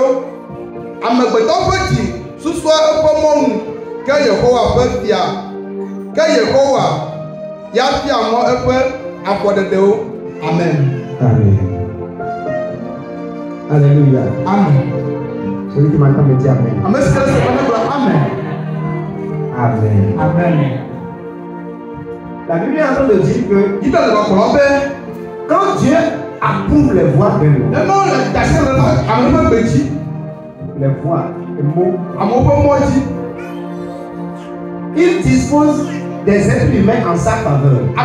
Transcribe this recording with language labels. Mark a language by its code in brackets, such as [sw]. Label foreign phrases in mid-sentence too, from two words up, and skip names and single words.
[ee] Amegbetɔ ƒe dzi susua eƒe mɔnu. Que Yehowa ya fia mɔ eƒe afɔɖeɖewo. Amen. Amen. Alléluia. Amen. [fr] Celui qui m'entend me dit Amen. Amen. Amen. Amen. Amen. La Bible est en train de dire que quand Dieu approuve les voix de l'homme, les voix, les mots, il dispose des êtres humains en sa faveur.